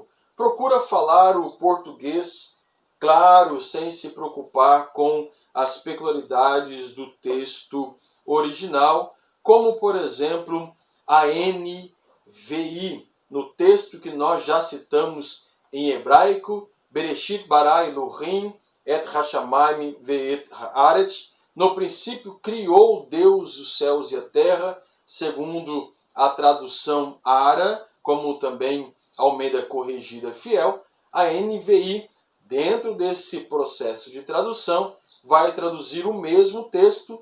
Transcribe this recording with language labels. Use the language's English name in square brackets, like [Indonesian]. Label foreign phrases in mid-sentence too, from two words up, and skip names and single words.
[Portuguese] Procura falar o português claro, sem se preocupar com as peculiaridades do texto original, como, por exemplo, a NVI, no texto que nós já citamos em hebraico, [Hebrew] בראשית ברא אלהים את השמים ואת הארץ. [Portuguese] No princípio criou Deus os céus e a terra, segundo a tradução ARA, como também Almeida Corrigida Fiel. A NVI, dentro desse processo de tradução, vai traduzir o mesmo texto.